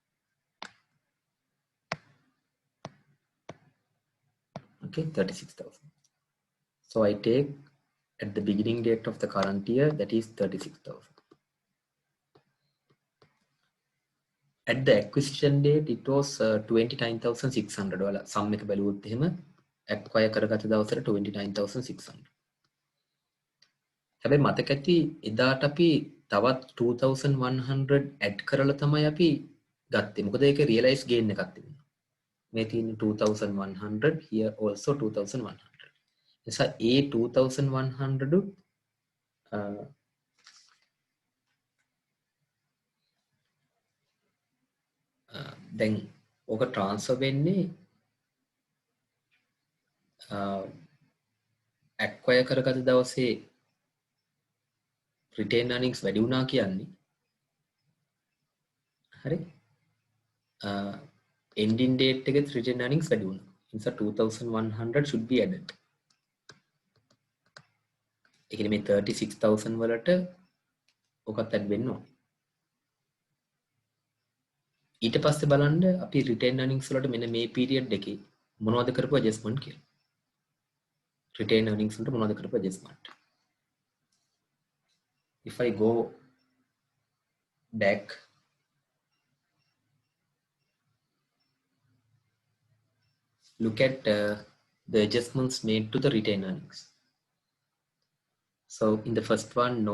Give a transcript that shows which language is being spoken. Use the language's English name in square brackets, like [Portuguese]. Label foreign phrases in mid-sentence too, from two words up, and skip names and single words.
[English] Okay, 36,000. So I take at the beginning date of the current year, that is 36,000. At the acquisition date, it was 29,600. [Sinhala] Sum එක බැලුවොත් එහෙම acquire කරගත දවසට 29,600. හැබැයි මතක ඇති එදාට අපි තවත් 2,100 add කරලා තමයි අපි ගත්තේ. මොකද ඒක [English] realize gain [Sinhala] එකක් තිබුණා. මේ තියෙන 2,100, [English] here also 2,100. [Sinhala] නිසා ඒ 2,100 දැන් ඕක transfer වෙන්නේ acquire කරගත දවසේ [English] retain earnings [Sinhala] වැඩි වුණා කියන්නේ හරි [English] ending date [Sinhala] එකේ [English] retain earnings [Sinhala] වැඩි වුණා. [English] නිසා 2,100 should be added. [Sinhala] ඒ කියන්නේ මේ 36,000 වලට ඔකත් add වෙන්න ඕනේ. ඊට පස්සේ බලන්න අපි [English] retain earnings [Sinhala] වලට මෙන්න මේ period එකේ මොනවද කරපු adjustment කියලා. [English] Retain earnings [Sinhala] වලට මොනවද කරපු adjustment. [English] If I go back, look at the adjustments made to the retained earnings. So in the first one, no.